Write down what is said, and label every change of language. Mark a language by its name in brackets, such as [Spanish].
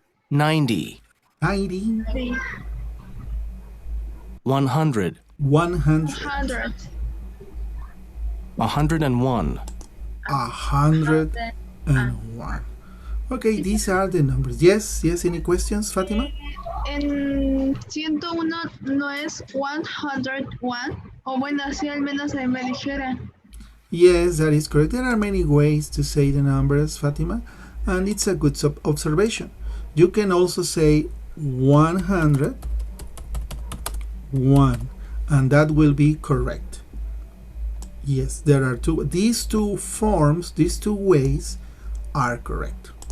[English] 90, 90, 100, 100, 100, 101, 101. Okay, these are the numbers. Yes, yes, any questions, Fatima? [Spanish] En 101 no es 101, o bueno, así al menos ahí me dijera. [English] Yes, that is correct. There are many ways to say the numbers, Fatima, and it's a good observation. You can also say 100, 1, and that will be correct. Yes, there are these two forms, these two ways are correct.